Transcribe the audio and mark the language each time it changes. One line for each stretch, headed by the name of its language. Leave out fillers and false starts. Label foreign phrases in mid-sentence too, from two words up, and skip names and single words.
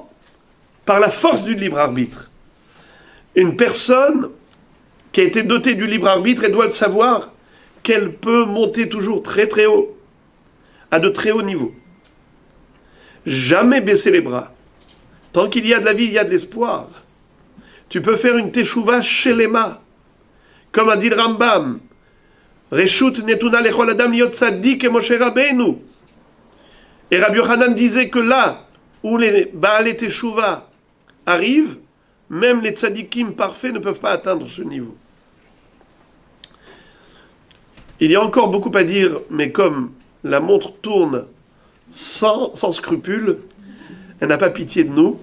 French: Par la force du libre arbitre. Une personne qui a été dotée du libre arbitre, elle doit le savoir qu'elle peut monter toujours très très haut, à de très hauts niveaux. Jamais baisser les bras. Tant qu'il y a de la vie, il y a de l'espoir. Tu peux faire une
Hebrew: תשובה שלמה.
French: Comme a dit le Rambam.
Hebrew: רשות נתונה לכל אדם להיות צדיק כמשה רבינו.
French: Et Rabbi Yochanan disait que là où les
Hebrew: בעלי תשובה
French: arrivent, même les tzaddikim parfaits ne peuvent pas atteindre ce niveau. Il y a encore beaucoup à dire, mais comme la montre tourne sans scrupule, elle n'a pas pitié de nous.